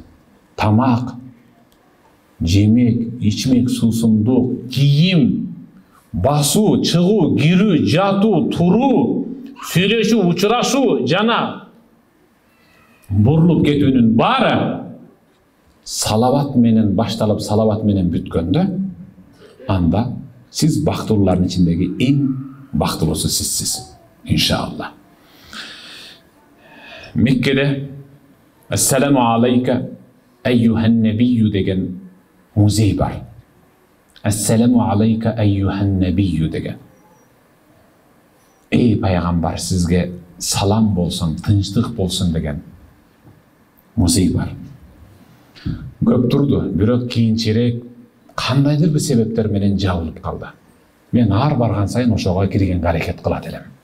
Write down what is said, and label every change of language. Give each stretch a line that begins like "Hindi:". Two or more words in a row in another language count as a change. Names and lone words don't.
Kyrgyz: Тамак, жемек, ичмек, суусундук, кийим, басуу, чыгуу, кирүү, жатуу, туруу, сүйлөшүү, учурашуу жана бурулуп кетүүнүн баары салават менен башталып, салават менен бүткөндө, анда сиз бактылуулардын ичиндеги эң бактылуусу сизсиз. Иншалла. Меккеде
Arabic: السلام عليك أيها النبي
Kyrgyz: деген музей бар.
Arabic: السلام عليك أيها النبي деген.
Kyrgyz: Эй пайгамбар, сизге салам болсун, тынчтык болсун деген музей бар. Көп турду, бирок кийинчерээк кандайдыр бир себептер менен жабылып калды. Мен ар барган сайын ошого киргенге аракет кылат элем.